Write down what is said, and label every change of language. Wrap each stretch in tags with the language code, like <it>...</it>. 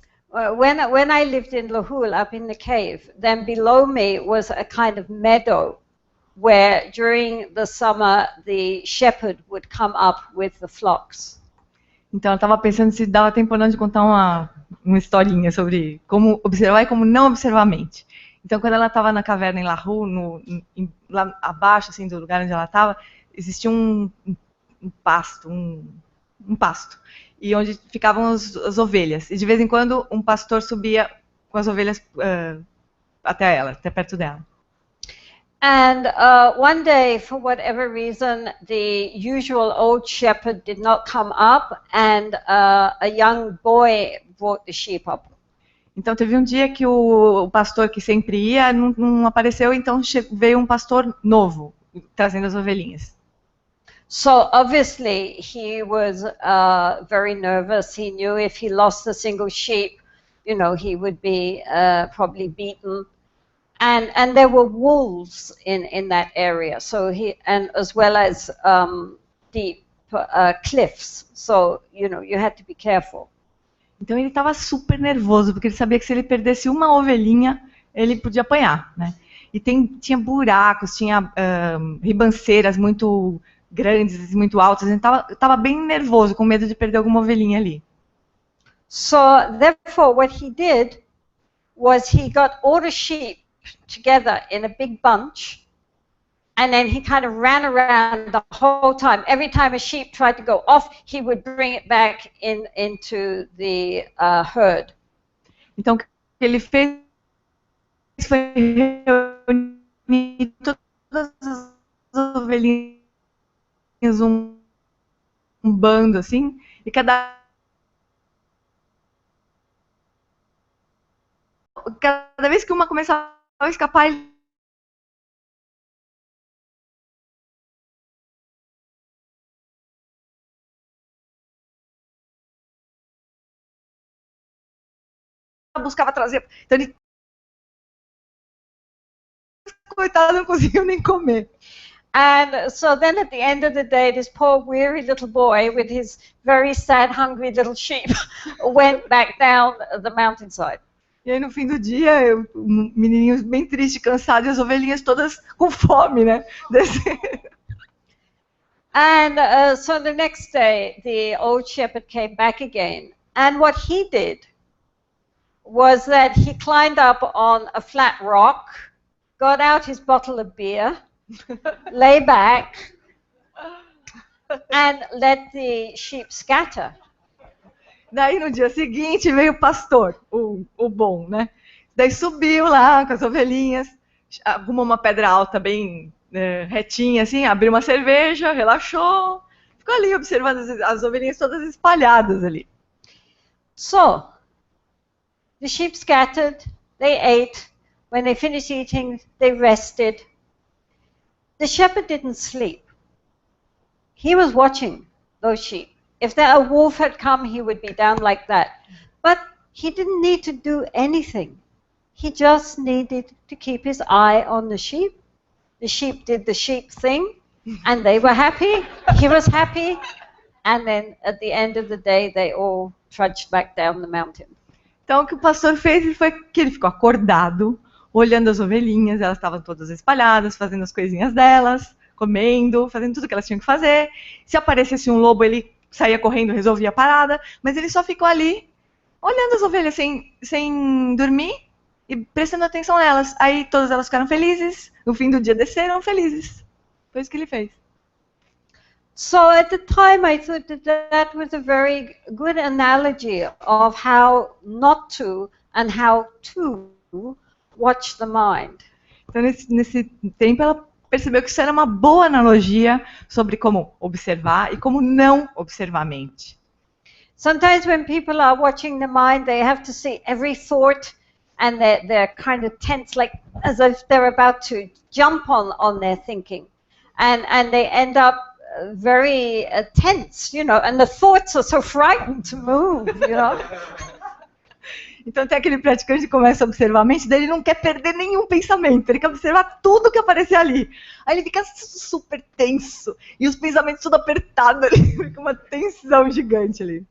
<en>When I lived in Lahul, up in the cave, then below me was a kind of meadow where during the summer the shepherd would come up with the flocks.</en> <pt>Então eu estava pensando se dava tempo ou não de contar uma historinha sobre como observar e como não observar a mente. Então quando ela estava na caverna em Lahul, lá abaixo assim, do lugar onde ela estava, existia um pasto, um pasto, e onde ficavam as ovelhas. E de vez em quando um pastor subia com as ovelhas até perto dela.</pt> <en>And one day, for whatever reason, the usual old shepherd did not come up, and a young boy brought the sheep up.</en> <pt>Então teve um dia que o pastor que sempre ia não apareceu, então veio um pastor novo trazendo as ovelhinhas.</pt> <en>So obviously he was very nervous. He knew if he lost a single sheep, he would be probably beaten. And there were wolves in that area, so and as well as deep cliffs, so you had to be careful.</en> <pt>Então ele estava super nervoso porque ele sabia que se ele perdesse uma ovelhinha ele podia apanhar, né? E tinha buracos, tinha ribanceiras muito grandes, muito altas. Ele estava bem nervoso, com medo de perder alguma ovelhinha ali.</pt> <en>So therefore, what he did was he got all the sheep together in a big bunch, and then he kind of ran around the whole time. Every time a sheep tried to go off, he would bring it back into the herd.</en> <pt>Então o que ele fez foi reunir todas as ovelhinhas um bando assim, e cada vez que uma começava a escapar, ele buscava trazer. Então ele, coitado, não conseguiu nem comer.</pt> <en>And so then at the end of the day, this poor weary little boy with his very sad, hungry little sheep went back down the mountainside.</en> <pt>E aí no fim do dia, o menininho bem triste, cansado, e as ovelhinhas todas com fome, né?</pt> <en>And so the next day, the old shepherd came back again. And what he did was that he climbed up on a flat rock, got out his bottle of beer, lay back, and let the sheep scatter.</en> <pt>Daí no dia seguinte veio o pastor, o bom, né? Daí subiu lá com as ovelhinhas, arrumou uma pedra alta bem retinha, assim, abriu uma cerveja, relaxou, ficou ali observando as ovelhinhas todas espalhadas ali.</pt> <en>So, the sheep scattered, they ate. When they finished eating, they rested. The shepherd didn't sleep. He was watching those sheep. If a wolf had come, he would be down like that. But he didn't need to do anything. He just needed to keep his eye on the sheep. The sheep did the sheep thing, and they were happy. He was happy. And then at the end of the day, they all trudged back down the mountain.</en> <pt>Então o que o pastor fez foi que ele ficou acordado, olhando as ovelhinhas, elas estavam todas espalhadas, fazendo as coisinhas delas, comendo, fazendo tudo que elas tinham que fazer. Se aparecesse um lobo, ele saía correndo, resolvia a parada, mas ele só ficou ali, olhando as ovelhas sem dormir e prestando atenção nelas. Aí todas elas ficaram felizes, no fim do dia desceram felizes. Foi isso que ele fez.</pt> <en>So at the time I thought that was a very good analogy of how not to and how to watch the mind.</en> <pt>Então nesse tempo ela percebeu que isso era uma boa analogia sobre como observar e como não observar a mente.</pt> <en>Sometimes when people are watching the mind, they have to see every thought, and they're kind of tense, like as if they're about to jump on their thinking, and they end up very tense, you know, and the thoughts are so frightened to move, you know.</en> <pt>Então tem aquele praticante que começa a observar a mente dele, não quer perder nenhum pensamento, ele quer observar tudo que aparecer ali. Aí ele fica super tenso, e os pensamentos tudo apertado ali, fica uma tensão gigante ali.</pt>